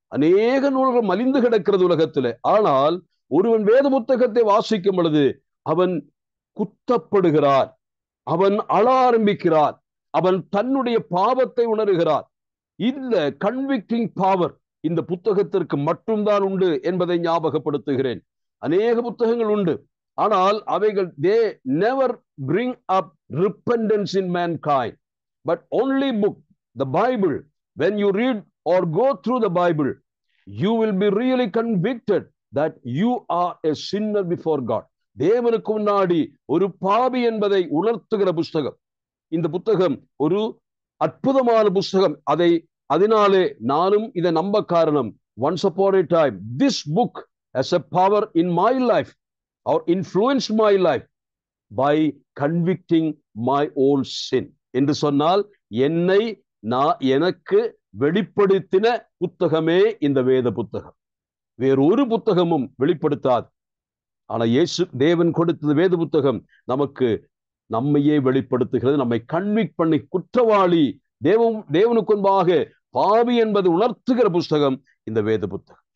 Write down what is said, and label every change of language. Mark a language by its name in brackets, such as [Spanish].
[Tamil] அநேக நூல்கள் மலிந்து கிடக்கிறது உலகத்திலே. ஆனால் ஒருவன் வேத புத்தகத்தை வாசிக்கும் பொழுது அவன் குத்தப்படுகிறான், அவன் அழ ஆரம்பிக்கிறான், அவன் தன்னுடைய பாவத்தை உணர்கிறான். இந்த கன்விக்டிங் பவர் இந்த புத்தகத்திற்கு மட்டும்தான் உண்டு என்பதை ஞாபகப்படுத்துகிறேன். அநேக புத்தகங்கள் உண்டு, ஆனால் அவைகள் [English] they never bring up repentance in mankind, but only book, the Bible, when you read or go through the Bible, you will be really convicted that you are a sinner before God. [Tamil] தேவனுக்கு முன்னாடி ஒரு பாவி என்பதை உணர்த்துகிற புஸ்தகம் இந்த புத்தகம். ஒரு அற்புதமான புஸ்தகம். அதனாலே நானும் இதை நம்ப காரணம், [English] once upon a time this book has a power in my life or influenced my life by convicting my own sin. [Tamil] என்று சொன்னால் எனக்கு வெளிப்படுத்தின புத்தகமே இந்த வேத புத்தகம். வேறொரு புத்தகமும் வெளிப்படுத்தாது. ஆனா தேவன் கொடுத்த வேத புத்தகம் நமக்கு நம்மையே வெளிப்படுத்துகிறது, நம்மை கன்விக்ட் பண்ணி குற்றவாளி தேவனுக்கு முன்பாக பாவி என்பது உணர்த்துகிற புஸ்தகம் இந்த வேத புத்தகம்.